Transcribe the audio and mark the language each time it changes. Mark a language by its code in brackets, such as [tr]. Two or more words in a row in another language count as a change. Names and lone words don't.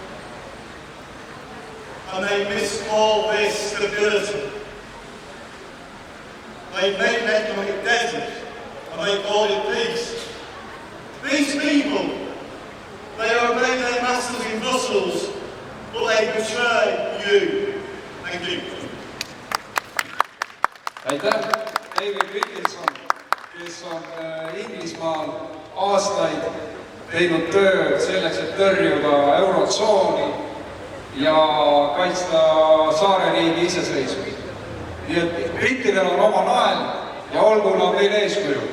[en] And they miscall this stability. They've made an economic desert, and they call it peace. These people, they obey their masters in Brussels, but they betray you. Thank you. [et] Aitäh, David Wilkinson, kes on Inglismaal aastaid teinud tööd selleks, et tõrjuda eurotsooni ja kaitsta saareriigi iseseisvust. Nii et brittidel on oma nael ja olgu nad meil eeskujuks.